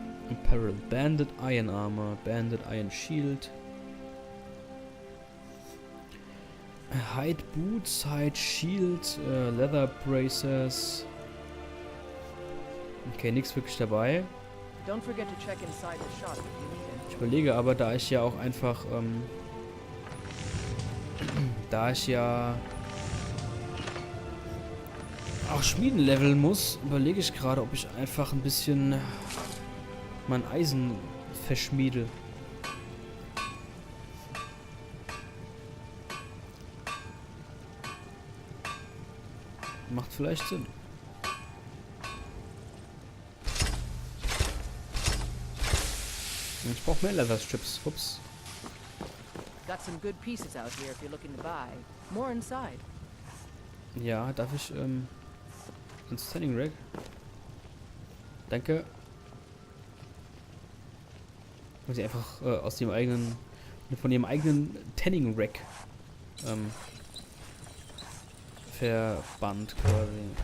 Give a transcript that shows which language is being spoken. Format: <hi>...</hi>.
<en>Apparel. Banded Iron Armor. Banded Iron Shield. Hide Boots, Hide Shield, Leather Bracers.</en> <de>Okay, nichts wirklich dabei.</de> <en>Don't forget to check inside the shop if you need it.</en> <de>Ich überlege aber, da ich ja auch einfach, da ich ja auch Schmieden leveln muss, überlege ich gerade, ob ich einfach ein bisschen mein Eisen verschmiede. Macht vielleicht Sinn. Ich brauche mehr Leather Strips. Ups.</de> <en>Got some good pieces out here if you're looking to buy. More inside.</en> <de>Ja, darf ich ein Standing Rack? Danke. Muss ich einfach aus dem eigenen, von ihrem eigenen Tanning Rack verbannt quasi.</de>